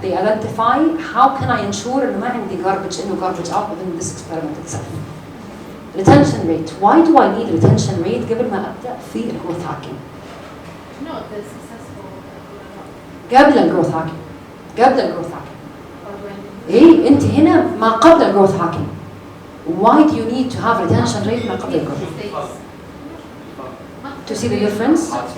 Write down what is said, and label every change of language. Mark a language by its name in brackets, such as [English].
[English] They identify how can I ensure that I don't garbage in or garbage out within this experiment itself. Retention rate. Why do I need retention rate [Arabic] قبل ما أبدأ في [English] growth hacking? No, the successful. قبل growth hacking. growth hacking. [Arabic] إيه أنت هنا ما قبل growth hacking. [English] Why do you need to have retention rate [Arabic] ما قبل [English] growth? To see the difference?